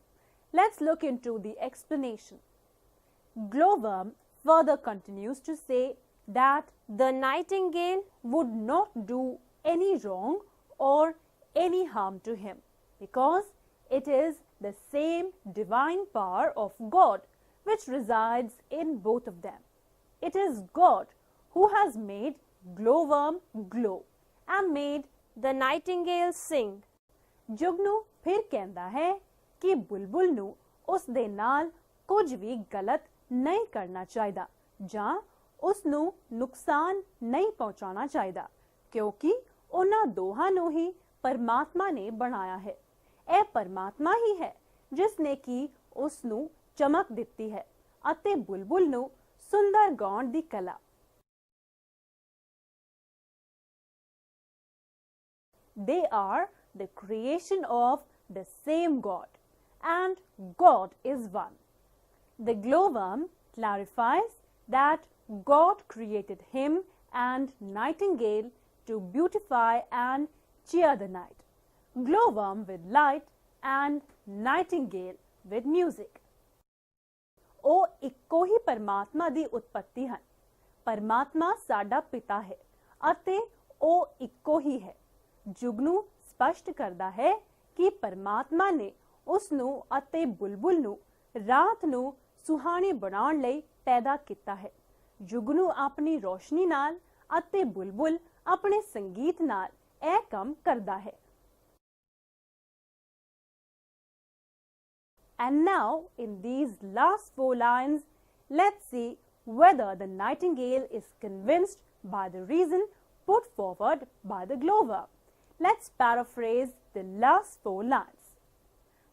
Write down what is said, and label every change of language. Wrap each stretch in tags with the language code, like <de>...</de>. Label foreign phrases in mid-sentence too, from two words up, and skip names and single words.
<en>Let's look into the explanation. Glowworm further continues to say that the nightingale would not do any wrong or any harm to him because it is the same divine power of God which resides in both of them. It is God who has made glowworm glow and made the nightingale sing.</en> <pa>ਜੁਗਨੂ ਫਿਰ ਕਹਿੰਦਾ ਹੈ ਕਿ ਬੁਲਬੁਲ ਨੂੰ ਉਸ ਦੇ ਨਾਲ ਕੁਝ ਵੀ ਗਲਤ ਨਹੀਂ ਕਰਨਾ ਚਾਹੀਦਾ ਜਾਂ ਉਸ ਨੂੰ ਨੁਕਸਾਨ ਨਹੀਂ ਪਹੁੰਚਾਉਣਾ ਚਾਹੀਦਾ ਕਿਉਂਕਿ ਉਹਨਾਂ ਦੋਹਾਂ ਨੂੰ ਹੀ ਪਰਮਾਤਮਾ ਨੇ ਬਣਾਇਆ ਹੈ. ਇਹ ਪਰਮਾਤਮਾ ਹੀ ਹੈ ਜਿਸ ਨੇ ਕਿ ਉਸ ਨੂੰ ਚਮਕ ਦਿੱਤੀ ਹੈ ਅਤੇ ਬੁਲਬੁਲ ਨੂੰ ਸੁੰਦਰ ਗਾਉਣ ਦੀ ਕਲਾ.</pa> <en>They are the creation of the same God, and God is one. The glowworm clarifies that God created him and nightingale to beautify and cheer the night. Glowworm with light and nightingale with music.</en> <pa>ਉਹ ਇੱਕੋ ਹੀ ਪਰਮਾਤਮਾ ਦੀ ਉਤਪत्ति ਹਨ. ਪਰਮਾਤਮਾ ਸਾਡਾ ਪਿਤਾ ਹੈ ਅਤੇ ਉਹ ਇੱਕੋ ਹੀ ਹੈ. ਜੁਗਨੂ ਸਪਸ਼ਟ ਕਰਦਾ ਹੈ ਕਿ ਪਰਮਾਤਮਾ ਨੇ ਉਸ ਨੂੰ ਅਤੇ ਬੁਲਬੁਲ ਨੂੰ ਰਾਤ ਨੂੰ ਸੁਹਾਣੀ ਬਣਾਉਣ ਲਈ ਪੈਦਾ ਕੀਤਾ ਹੈ. ਜੁਗਨੂ ਆਪਣੀ ਰੋਸ਼ਨੀ ਨਾਲ ਅਤੇ ਬੁਲਬੁਲ ਆਪਣੇ ਸੰਗੀਤ ਨਾਲ ਇਹ ਕੰਮ ਕਰਦਾ ਹੈ.</pa> <en>And now, in these last 4 lines, let's see whether the nightingale is convinced by the reason put forward by the glowworm. Let's paraphrase the last 4 lines.</en>